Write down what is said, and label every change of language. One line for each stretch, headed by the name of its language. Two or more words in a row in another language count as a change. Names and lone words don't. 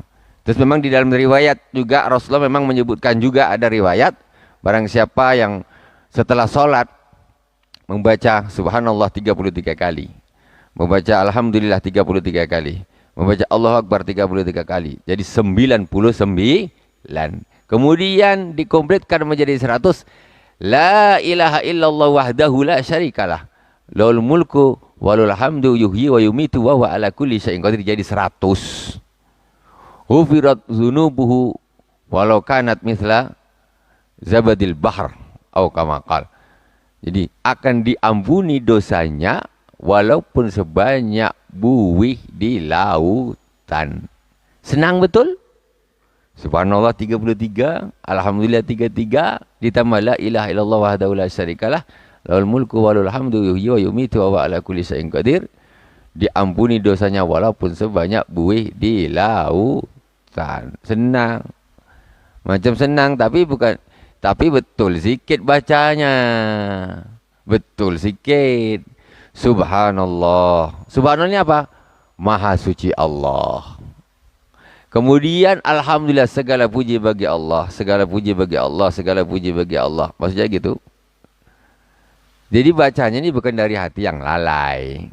Indonesian: Terus memang di dalam riwayat juga Rasulullah memang menyebutkan juga, ada riwayat barang siapa yang setelah sholat membaca subhanallah 33 kali, membaca alhamdulillah 33 kali, membaca
Arabic: الله أكبر
Indonesian: 33 kali. Jadi 99. Kemudian dikompletkan menjadi 100.
Arabic: لا إله إلا الله وحده لا شريك له. له الملك وله الحمد يحيي ويميت وهو على كل شيء قدير.
Indonesian: Jadi 100.
Arabic: غفرت ذنوبه ولو كانت مثل زبد البحر أو كما قال.
Indonesian: Jadi akan diampuni dosanya walaupun sebanyak buih di lautan. Senang betul? Subhanallah 33, alhamdulillah 33, ditambah
Arabic: لا إله إلا الله وحده لا شريك له له الملك وله الحمد يحيي ويميت وهو على كل شيء قدير.
Indonesian: Diampuni dosanya walaupun sebanyak buih di lautan. Senang.
Malay: Macam senang tapi bukan, tapi betul sikit bacanya. Betul sikit.
Indonesian: Subhanallah. Subhanallah ini apa? Maha suci Allah. Kemudian alhamdulillah, segala puji bagi Allah, segala puji bagi Allah, segala puji bagi Allah. Maksudnya gitu. Jadi bacanya ini bukan dari hati yang lalai.